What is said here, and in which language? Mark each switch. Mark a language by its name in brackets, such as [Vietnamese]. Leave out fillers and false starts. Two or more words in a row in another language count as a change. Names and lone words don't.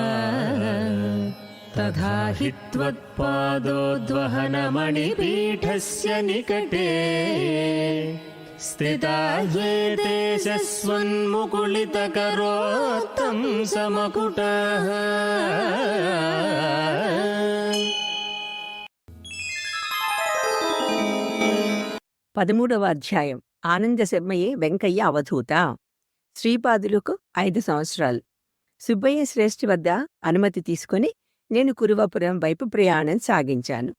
[Sanskrit] तथा हि त्वत्पादोद्वहनमणिपीठस्य निकटे स्थिता ये देशस्वन्मुकुलितकरोत्तं समकुटाः। [Telugu] 13వ అధ్యాయం. ఆనంద శర్మయే వెంకయ్య అవధూత. శ్రీపాదులకు 5 సంవత్సరాలు. సుబ్బయ్య శ్రేష్ఠి వద్ద అనుమతి తీసుకుని నేను కురువపురం వైపు ప్రయాణం సాగించాను.